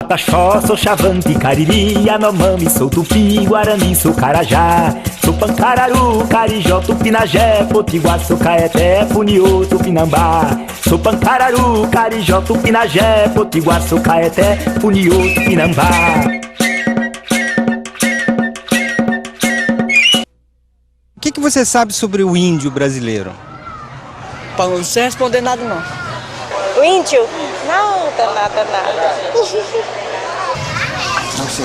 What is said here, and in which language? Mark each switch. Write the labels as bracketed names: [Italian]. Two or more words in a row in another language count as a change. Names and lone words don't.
[Portuguese] Taxó, sou chavante, cariri, anomami, sou tupi, guarani, sou carajá. Sou pancararu, carijó, tupinagé, potiguar, sou caeté, funiô, tupinambá. Sou pancararu, carijó, tupinagé, potiguar, sou caeté, funiô, tupinambá. O que você sabe sobre o índio brasileiro? Não sei responder nada, não. O índio? Nada. Não sei.